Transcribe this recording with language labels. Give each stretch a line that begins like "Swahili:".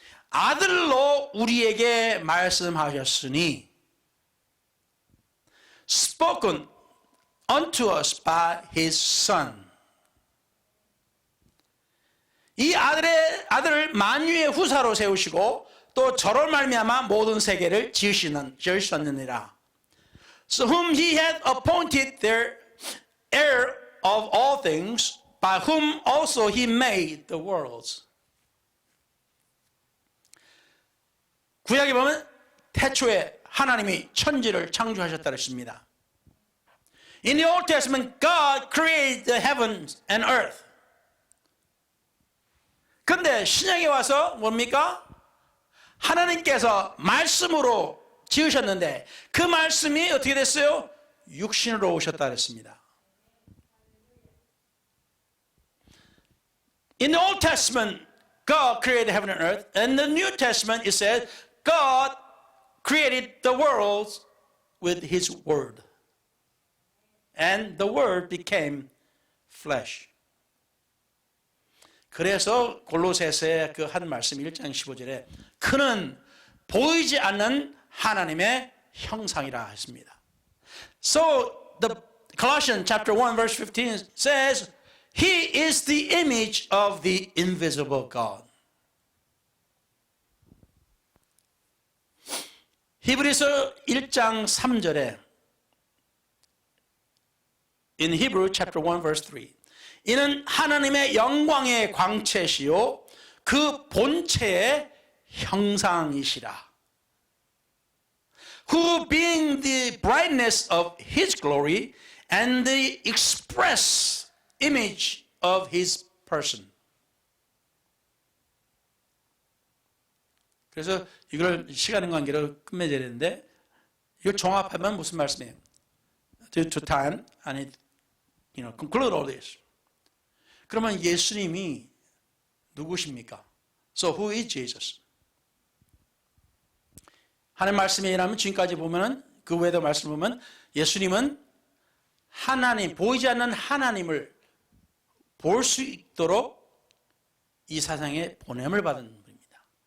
Korean: 아들로 우리에게 말씀하셨으니
English: spoken unto us by his son.
Korean: 이 아들을 만유의 후사로 세우시고 또 저로 말미암아 모든 세계를 지으셨느니라.
English: So whom he had appointed their heir of all things, by whom also he made the worlds.
Korean: 구약에 보면 태초에 하나님이 천지를 창조하셨다 그랬습니다.
English: In the Old Testament, God created the heavens and earth.
Korean: 근데 신약에 와서 뭡니까? 하나님께서 말씀으로 지으셨는데 그 말씀이 어떻게 됐어요? 육신으로 오셨다 그랬습니다.
English: In the Old Testament, God created heaven and earth. In the New Testament, it said, God created the world with His Word. And the Word became flesh.
Korean: 그래서 골로새서에 그 한 말씀 1장 15절에 그는 보이지 않는 하나님의 형상이라 했습니다.
English: So the Colossians chapter 1 verse 15 says He is the image of the invisible God.
Korean: 히브리서 1장 3절에
English: In Hebrew chapter 1 verse 3
Korean: 이는 하나님의 영광의 광채시요 그 본체의 형상이시라.
English: Who being the brightness of His glory and the express image of His person.
Korean: 그래서 이걸 시간 관계로 끝맺어야 되는데 이걸 종합하면 무슨 말씀이에요?
English: Due to time, I need conclude all this.
Korean: 그러면 예수님이 누구십니까?
English: So who is Jesus?
Korean: 하나님 말씀에 의하면 지금까지 보면은 그 외에도 말씀 보면 예수님은 하나님, 보이지 않는 하나님을 볼 수 있도록 이 세상에 보냄을 받은 분입니다.